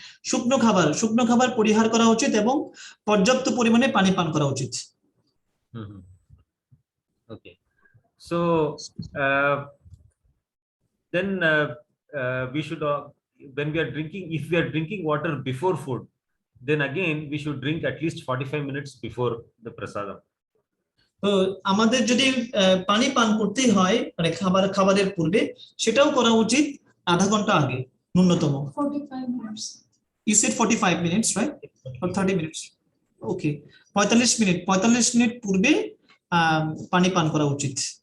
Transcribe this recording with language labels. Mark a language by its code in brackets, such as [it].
[bn] শুকনো খাবার পরিহার করা উচিত এবং পর্যাপ্ত পরিমাণে পানি পান করা উচিত। [en] Okay, so then we should when we are drinking, if we are drinking water before food, then again we should drink at least 45 minutes before the prasadam. [bn] তো আমাদের যদি পানি পান করতেই হয় মানে খাবারের পূর্বে, সেটাও করা উচিত আধা ঘন্টা আগে ন্যূনতম। [en] 45 minutes. You said 45 minutes, right? Or 30 minutes? [bn] Okay, 45 minute পূর্বে পানি পান করা উচিত।